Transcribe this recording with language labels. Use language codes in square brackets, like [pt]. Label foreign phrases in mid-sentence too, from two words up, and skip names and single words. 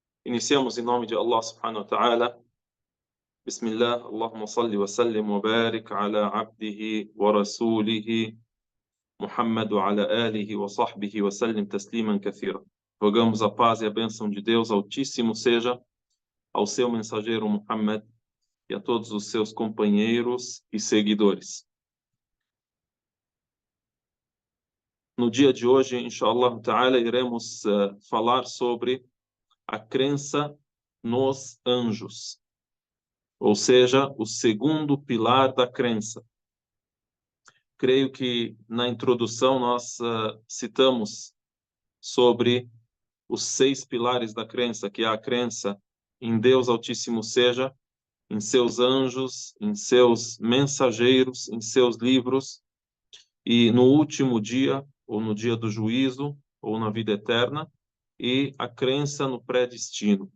[pt] Iniciamos em nome de Allah [ar] سبحانه وتعالى. بسم الله، اللهم صل وسلم وبارك على عبده ورسوله محمد وعلى آله وصحبه وسلم تسليما كثيرا. [pt] Rogamos a paz e a bênção de Deus Altíssimo seja ao seu mensageiro Muhammad e a todos os seus companheiros e seguidores. No dia de hoje, [ar] إن شاء الله تعالى, [pt] iremos falar sobre a crença nos anjos, ou seja, o segundo pilar da crença. Creio que na introdução nós citamos sobre os 6 pilares da crença, que é a crença em Deus Altíssimo seja, em seus anjos, em seus mensageiros, em seus livros, e no último dia, ou no dia do juízo, ou na vida eterna, e a crença no predestino.